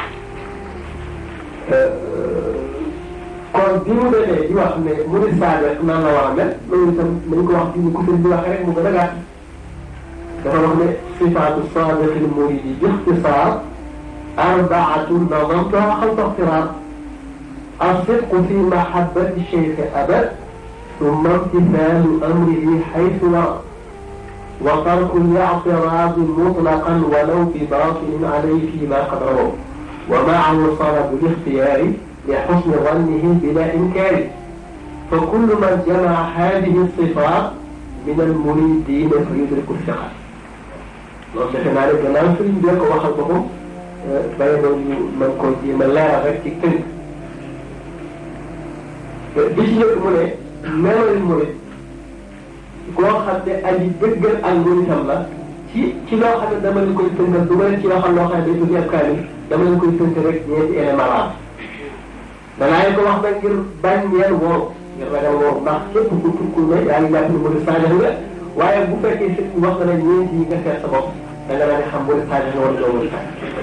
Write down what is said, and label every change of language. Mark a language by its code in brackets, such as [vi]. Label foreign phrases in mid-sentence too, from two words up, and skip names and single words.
[wo] kon bi mu demee di wax ne Murid Saadix nan la war a mel loolu itam nañ ko wax ci ni ko sëñ bi waxee rek mu gën a gàtt dafa wax ne [ar] صفات الصادق المريد باختصار أربعة نظمتها خلف اختيار الصدق في محبة الشيخ أبد ثم امتثال امره حيث ورد وترك الاعتراض مطلقا ولو بباطل عليه فيما قد روى ومعه طلب الاختيار لحسن ظنه بلا انكار فكل من جمع هذه الصفات من المريدين فيدرك الثقة. [wo] loolu defe naa ne gannaaw sëriñ bi ko waxal boppam bay doon ñu mën koo jéem a leeral rek ci tënk bi ci njëkk mu ne meloy murid koo xam ne aji dëggal ak muritam la ci loo xam ne dama leen koy tënkal du ma leen ci waxal loo xam ne day tudd ab kaamil dama leen koy tënk rek ñeenti élément la danaa leen ko wax nag ngir bañ ngeen wóor ngir ragal wóor ndax képp ku tukkul ne yaa ngi jàpp ne murid saadix nga waaye bu fekkee sëñ wax na ne ñeenti yi nga seet sa bopp da nga daan xam murid saadix nga wala doo murid saadix